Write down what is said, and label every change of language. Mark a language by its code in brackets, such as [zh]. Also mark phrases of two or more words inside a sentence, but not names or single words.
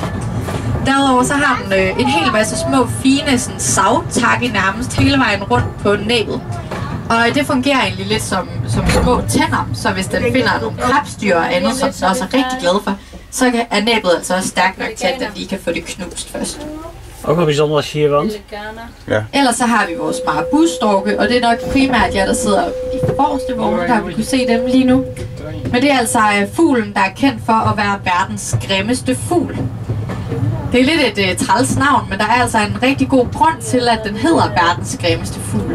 [da] Derudover så har den en hel masse små fine savtakke nærmest hele vejen rundt på næbet. Og det fungerer egentlig lidt som små tænder, så hvis den finder nogle krebsdyr og andet, som den også er rigtig glad for, så er næbet altså også stærkt nok til, at den lige kan få det knust først. [nl] Ook nog bijzonders hier, want Ja. [da] Ellers så har vi vores marabustorke, og det er nok primært jer, der sidder i forreste vogn, der vil kunne se dem lige nu. Men det er altså fuglen, der er kendt for at være verdens grimmeste fugl. Det er lidt et træls navn, men der er altså en rigtig god grund til, at den hedder verdens grimmeste fugl.